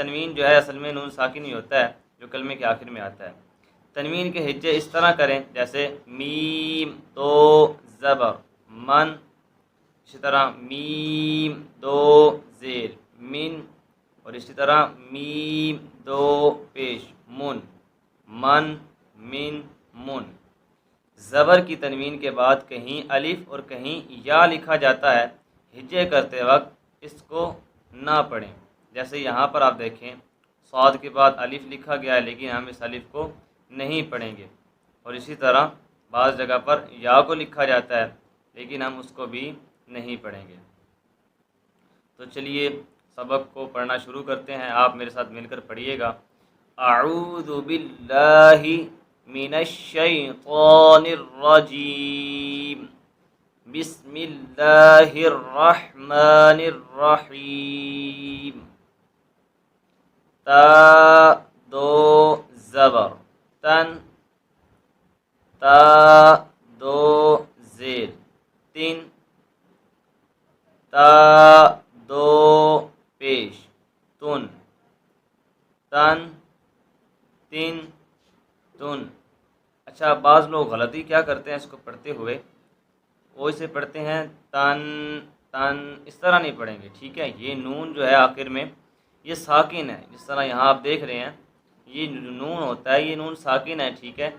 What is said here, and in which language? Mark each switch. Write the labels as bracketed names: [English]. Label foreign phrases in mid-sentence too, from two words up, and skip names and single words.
[Urdu] تنوین جو ہے اصل میں نون ساکن ہی ہوتا ہے جو کلمے کے آخر میں آتا ہے۔ تنوین کے ہجے اس طرح کریں، جیسے میم دو زبر من، اسی طرح میم دو زیر من، اور اسی طرح میم دو پیش من، من من من۔ زبر کی تنوین کے بعد کہیں الف اور کہیں یا لکھا جاتا ہے، ہجے کرتے وقت اس کو نہ پڑھیں۔ جیسے یہاں پر آپ دیکھیں صاد کے بعد الف لکھا گیا ہے لیکن ہم اس الف کو نہیں پڑھیں گے، اور اسی طرح بعض جگہ پر یا کو لکھا جاتا ہے لیکن ہم اس کو بھی نہیں پڑھیں گے۔ تو چلیے سبق کو پڑھنا شروع کرتے ہیں، آپ میرے ساتھ مل کر پڑھیے گا۔ [Arabic] اعوذ باللہ من الشیطان الرجیم، بسم اللہ الرحمن الرحیم۔ [Urdu] تا دو زبر تن، تا دو زیر تن، تا دو پیش تن، تن تن تن۔ اچھا، بعض لوگ غلطی کیا کرتے ہیں اس کو پڑھتے ہوئے، وہ اسے پڑھتے ہیں تن تن، اس طرح نہیں پڑھیں گے، ٹھیک ہے۔ یہ نون جو ہے آخر میں یہ ساکن ہے، جس طرح یہاں آپ دیکھ رہے ہیں یہ نون ہوتا ہے، یہ نون ساکن ہے، ٹھیک ہے۔